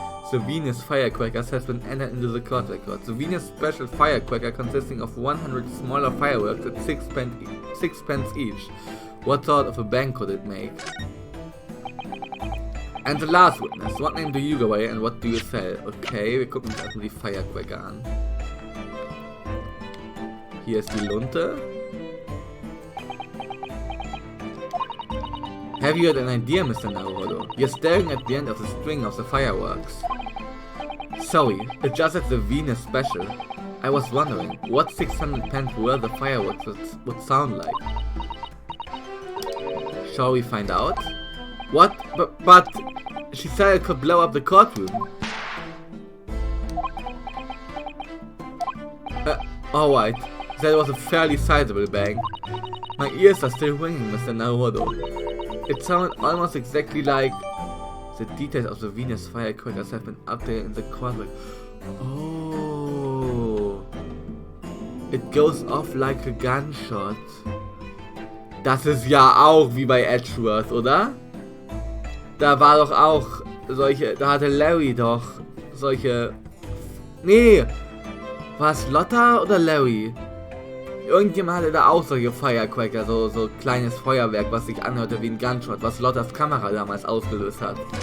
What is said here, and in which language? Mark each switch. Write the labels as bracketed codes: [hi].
[en] the Venus firecrackers has been entered into the court record. The Venus special firecracker consisting of 100 smaller fireworks at 6 pence each. What sort of a bang could it make? And the last witness. What name do you go by and what do you sell? [de] Okay, wir gucken uns erstmal die Firecracker an. Hier ist die Lunte. [en] Have you had an idea, Mr. Naruhodo? You're staring at the end of the string of the fireworks. Sorry, it's just at the Venus special. I was wondering what 600 pence worth the fireworks would sound like. Shall we find out? What? But she said it could blow up the courtroom. Alright, that was a fairly sizable bang. My ears are still ringing, Mr. Naruhodo. It sounded almost exactly like... The details of the Venus firecrackers have been updated in the court record. Oh. It goes off like a gunshot. [de] Das ist ja auch wie bei Edgeworth, oder? Da war doch auch solche... Da hatte Larry doch solche... Nee! War es Lotta oder Larry? Irgendjemand hatte da auch solche Firecracker, so kleines Feuerwerk, was sich anhörte wie ein Gunshot, was Lottas Kamera damals ausgelöst hat.